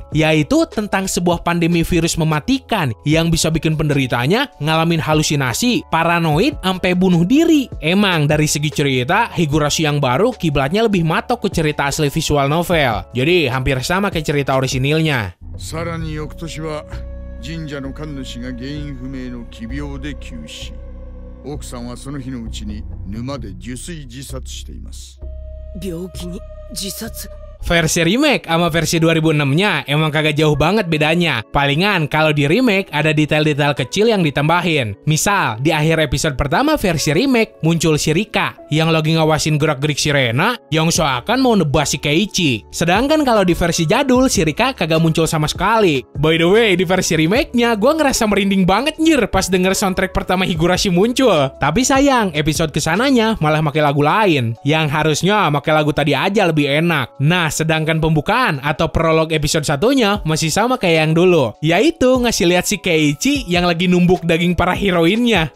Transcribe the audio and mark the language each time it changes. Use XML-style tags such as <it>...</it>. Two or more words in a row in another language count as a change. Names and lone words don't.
<id>Yaitu tentang sebuah pandemi virus mematikan yang bisa bikin penderitanya ngalamin halusinasi, paranoid, sampai bunuh diri. Emang dari segi cerita, Higurashi yang baru kiblatnya lebih matok ke cerita asli</id> <en>visual novel.</en> <id>Jadi hampir sama kayak cerita orisinilnya.</id> <ja>さらに翌年は神社の神主が原因不明の奇病で急死。奥さんはその日のうちに沼で受水自殺しています。病気に自殺。</ja> <id>Versi remake sama versi 2006-nya emang kagak jauh banget bedanya. Palingan kalau di remake ada detail-detail kecil yang ditambahin. Misal, di akhir episode pertama versi remake muncul si Rika yang lagi ngawasin gerak-gerik si Rena yang seakan mau nebas si Keiichi. Sedangkan kalau di versi jadul si Rika kagak muncul sama sekali.</id> <en>By the way,</en> <id>di versi remake-nya gue ngerasa merinding banget nyir pas denger soundtrack pertama Higurashi muncul. Tapi sayang, episode kesananya malah pakai lagu lain yang harusnya pakai lagu tadi aja lebih enak. Nah, sedangkan pembukaan atau prolog episode satunya masih sama kayak yang dulu, yaitu ngasih lihat si Keiichi yang lagi numbuk daging para heroinnya.</id>